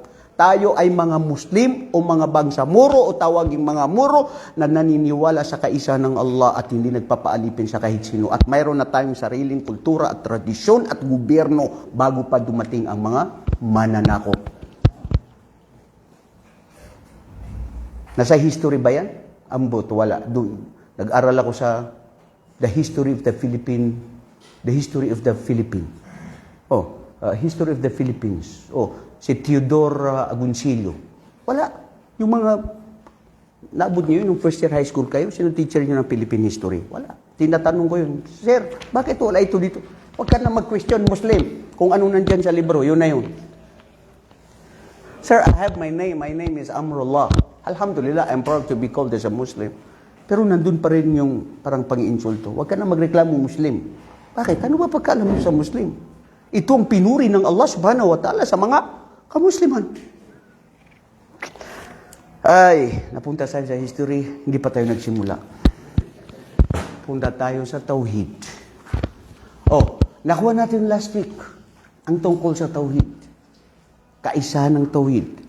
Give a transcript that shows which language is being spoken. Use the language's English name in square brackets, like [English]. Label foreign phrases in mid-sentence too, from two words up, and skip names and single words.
[Filipino] Tayo ay mga Muslim o mga bangsamoro o tawaging mga muro na naniniwala sa kaisa ng Allah at hindi nagpapaalipin sa kahit sino. At mayroon na tayong sariling kultura at tradisyon at gobyerno bago pa dumating ang mga mananakop. Nasa history ba yan? Ambot, wala. Doon. Nag-aral ako sa [English] the history of the Philippines. History of the Philippines. [Filipino] Si Theodore Agoncillo. Wala. Yung mga, naabot niyo yun, yung [English] first year high school [Filipino] kayo, sino teacher niyo ng [English] Philippine history? [Filipino] Wala. Tinatanong ko yun, Sir, bakit wala ito dito? Huwag ka na mag-question Muslim. Kung ano nandyan sa libro, yun na yun. [English] Sir, I have my name. My name is Amrullah. Alhamdulillah, I'm proud to be called as a Muslim. [Filipino] Pero nandun pa rin yung parang pang-insulto. Huwag ka na magreklamo Muslim. Bakit? Ano ba pagkaalam mo sa Muslim? Ito ang pinuri ng Allah [Arabic] سبحانه وتعالى [Filipino] sa mga kamusliman. Ay, napunta tayo sa history, hindi pa tayo nagsimula. Punta tayo sa Tauhid. Nakuha natin [English] last week [Filipino] ang tungkol sa Tauhid. Kaisahan ng Tauhid.